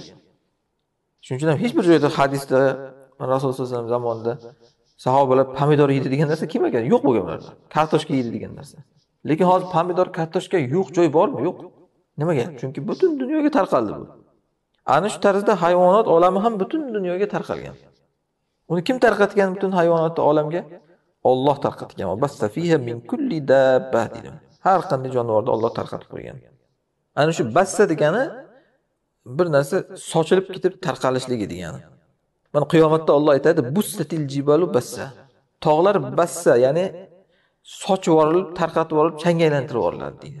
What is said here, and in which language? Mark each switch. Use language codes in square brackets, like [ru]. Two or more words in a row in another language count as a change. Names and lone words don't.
[uz] Shuning uchun ham hech bir joyda hadisda Rasululloh [ar] صلى الله عليه وسلم [uz] zamonida sahobalar pomidor yeydi degan narsa kelmagan, yo'q bo'lgan ularda. Kartoshka yeydi degan narsa. Lekin hozir pomidor, kartoshka yo'q joy bormi? Yo'q. Nimaga? Chunki butun dunyoga tarqaldi bu. Ana shu tarzda hayvonot olami ham butun dunyoga tarqalgan. Uni kim tarqatgan butun hayvonot olamga? Alloh tarqatgan. [ar] بث فيها من كل دابة [uz] deydi. Har qanday jonivorni Alloh tarqatib qo'ygan. Ana shu bassa degani bir narsa sochilib ketib tarqalishligi degani. Mana qiyomatda Alloh aytadi: [ar] "بست الجبال بسا." [uz] Tog'lar bassa, ya'ni sochib yuborilib, tarqatib yuborilib, changga aylantirib yuboriladi deydi.